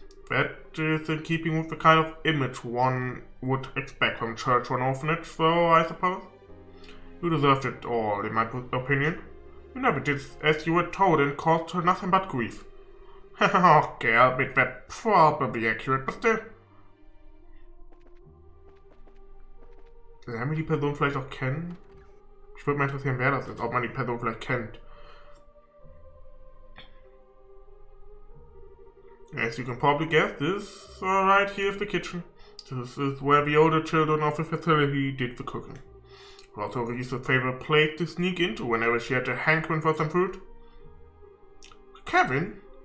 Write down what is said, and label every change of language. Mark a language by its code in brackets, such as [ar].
[en] That is in keeping with the kind of image one would expect from church or an orphanage, so I suppose. You deserved it all, in my opinion. You never did as you were told and caused her nothing but grief. Okay, I'll admit that probably accurate, but still. [de] Lernen wir die Person vielleicht auch kennen? Ich würde mal interessieren, wer das ist, ob man die Person vielleicht kennt. [en] As you can probably guess, this right here is the kitchen. This is where the older children of the facility did the cooking. Also, Reese's favorite place to sneak into whenever she had a hankering for some food. Kevin?